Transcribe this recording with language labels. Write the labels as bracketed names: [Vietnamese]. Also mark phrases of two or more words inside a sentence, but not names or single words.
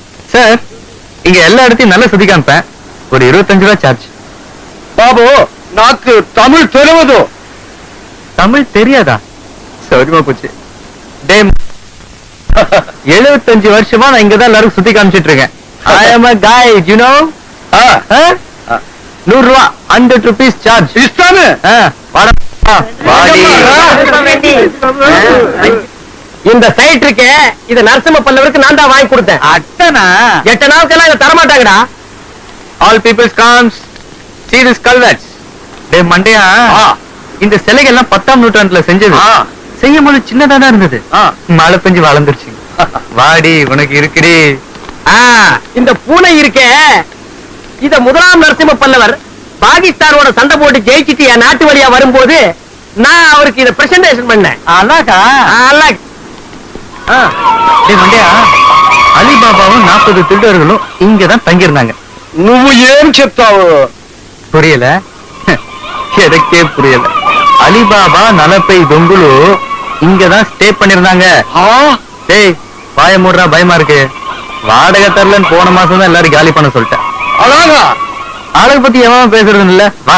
[Tamil] சார் இங்க எல்லா இடத்தையும் நல்லா சுத்தி காமிப்பேன் ஒரு 25 ரூபாய் சார்ஜ் [Telugu] బాబు నాకు తమిళ్ తెలియదు [Tamil] தமிழ் தெரியாதா சௌரியமா போச்சு டே 75 வருஷமா நான் இங்கதான் எல்லாரும் சுத்தி காமிச்சிட்டு இருக்கேன் [English] I am a guide you know [Tamil] 100 ரூபா 100 rupees சார்ஜ் இஸ்தானு இந்த சைட் இருக்கே இது நரசிம்ம பல்லவருக்கு நான் தான் வாங்கி கொடுத்தேன் அட்டனா 8 நாளுக்கெல்லாம் இதை தரமாட்டாங்கடா [English] all peoples comes see this culverts [Tamil] டே மண்டையா இந்த சிலைகள் எல்லாம் 10ஆம் நூற்றாண்டுல செஞ்சது செய்யும் போது சின்னதா தான் இருந்தது மழை பெஞ்சு வளர்ந்துருச்சு வாடி உனக்கு இருக்குடி இந்த பூனை இருக்கே இத முதலாம் நரசிம்ம பல்லவர் பாகிஸ்தானோட சண்டை போட்டு ஜெயிச்சிட்டு என் நாட்டு வழியா வரும்போது நான் அவருக்கு இத பிரசன்டேஷன் பண்ணேன் அழகா டேய் மண்டையா அலிபாபாவும் 40 திருடர்களும் இங்கதான் தங்கியிருந்தாங்க [Telugu] నువ్వు ఏం చెప్తావు [Tamil] புரியல எனக்கே புரியல அலிபாபா [Telugu] నలభై దొంగలు [Tamil] இங்கதான் ஸ்டே பண்ணிருந்தாங்க டேய் வாய மூடுறா பயமா இருக்கு வாடகை தரலன்னு போன மாசம் தான் எல்லாரும் காலி பண்ண சொல்லிட்டேன் [Telugu] అలాగా [Tamil] ஆளை பத்தி எவன் பேசுறது இல்ல வா